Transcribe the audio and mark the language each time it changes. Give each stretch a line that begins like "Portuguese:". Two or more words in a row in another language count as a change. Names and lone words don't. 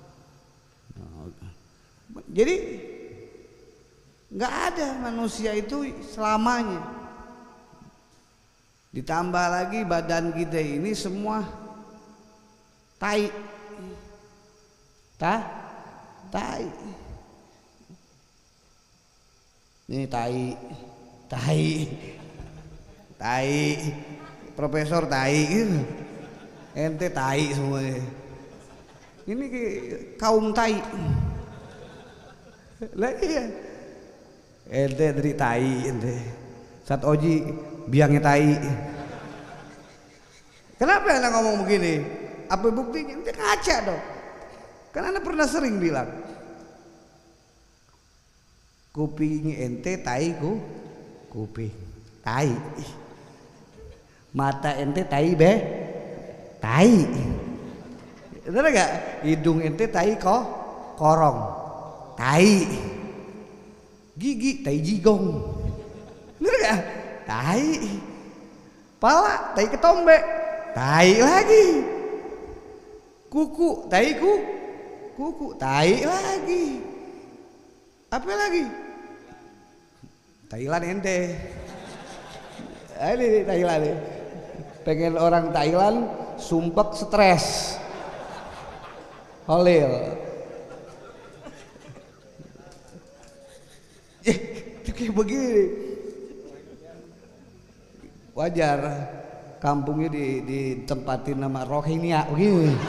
Indonesian: Jadi nggak ada manusia itu selamanya. Ditambah lagi badan kita ini semua tai. Ini tai, profesor tai gitu. Ente tai semuanya. Ini kaum tai. Lah iya. Ente dari tai ente. Sat Oji biangnya tai. Kenapa anda ngomong begini? Apa buktinya? Ente ngaca dong. Kan anda pernah sering bilang kuping ente tai kuping tai. Mata ente tai tai. Bener gak? Hidung ente tai korong. Tai, gigi tai jigong, bener gak? Tai, pala tai ketombe, tai lagi, kuku tai kuku, tai lagi, apa lagi? Thailand ente, ini Thailand, pengen orang Thailand sumpek stres, holil. Kayak begini wajar kampungnya ditempatin nama Rohingya begini.